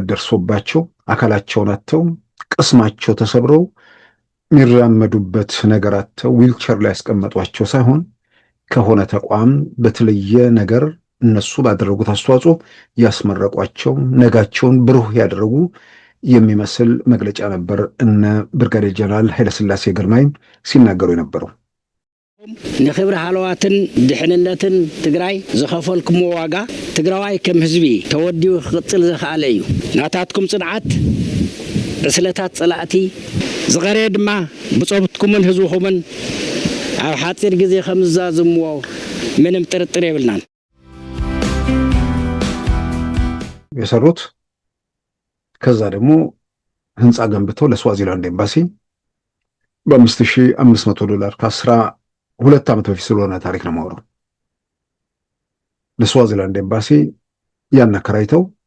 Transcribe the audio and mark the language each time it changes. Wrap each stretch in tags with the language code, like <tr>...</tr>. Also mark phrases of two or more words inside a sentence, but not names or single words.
<am>ደርሶባቸው አካላቸውን አጥተው ቅስማቸው ተሰብረው የሚራመዱበት ነገር አጥተው ዊልቸር ላይ ያስቀመጧቸው ሳይሆን ከሆነ ተቋም በተለየ ነገር እነሱ ባደረጉት አስተዋጽኦ ያስመረቋቸው ነጋቸውን ብሩህ ያደረጉ የሚመስል መግለጫ ነበር እነ ብርጋዴር ጀነራል ኃይለሥላሴ ግርማይ ሲናገሩ የነበረው።</am> <ti>ንኽብሪ ሃለዋትን ድሕንነትን ትግራይ ዝኸፈልኩሞ ዋጋ ትግራዋይ ከም ህዝቢ ተወዲኡ ክቅፅል ዝኽኣለ እዩ ናታትኩም ጽንዓት ዕስለታት ጸላእቲ ዝቐረየ ድማ ብጾብትኩምን ህዝብኹምን ኣብ ሓፂር ግዜ ከም ዝዛዝምዎ ምንም ጥርጥር የብልናን</ti> <am>የሰሩት ከዛ ደግሞ ህንፃ ገንብተው ለስዋዚላንድ ኤምባሲ $5500 ከ12 ዓመት በፊት ስለሆነ ታሪክ ነው የማወራው። ለስዋዚላንድ ኤምባሲ ያን አከራይተው</am>